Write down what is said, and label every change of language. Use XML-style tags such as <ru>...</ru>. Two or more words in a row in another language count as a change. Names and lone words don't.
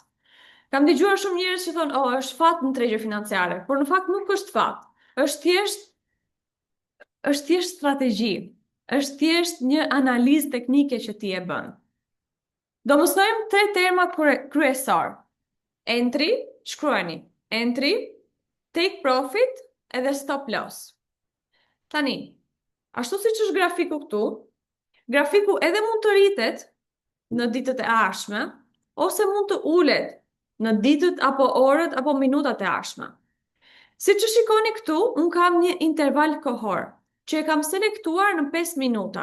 <sq>Kam dëgjuar shumë njerëz që thonë, është fat në tregje financiare, por në fakt nuk është fat. Është thjesht strategji. Është thjesht një analizë teknike që ti e bën. Do mësojmë 3 terma kryesor. Entry, shkruani. Entry,</sq> <en>take profit</en> <sq>edhe</sq> <en>stop loss.</en> <sq>Tani, ashtu siç është grafiku këtu, grafiku edhe mund të rritet në ditët e ardhshme, ose mund të ulet në ditët apo orët apo minutat e ardhshme. Siç e shikoni këtu, unë kam një interval kohor që e kam selektuar në 5 minuta.</sq>